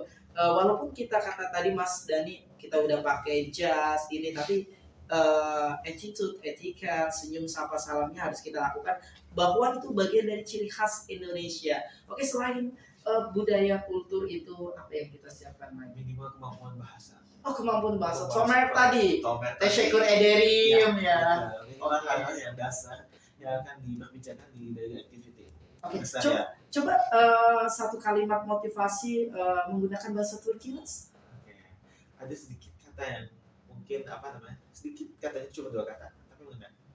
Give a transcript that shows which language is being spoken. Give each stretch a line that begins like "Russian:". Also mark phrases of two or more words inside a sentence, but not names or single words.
Indonesian: Walaupun kita kata tadi Mas Dani kita udah pakai jas ini, tapi attitude, etika, senyum, sapa, salamnya harus kita lakukan, bahwa itu bagian dari ciri khas Indonesia. Oke, selain budaya kultur itu apa yang kita siapkan lagi? Minimal kemampuan bahasa. Oh, kemampuan bahasa. Tomer tadi. Tomer
Turkish: Teşekkür ederim ya.
Indonesian: Orang hal yang dasar yang akan diperbicarakan di
English: daily activity.
Indonesian: Oke, Misalnya, coba satu kalimat motivasi menggunakan bahasa Turki, Mas. Oke. Ada sedikit kata yang mungkin apa namanya? Sedikit katanya cuma 2 kata, tapi enggak.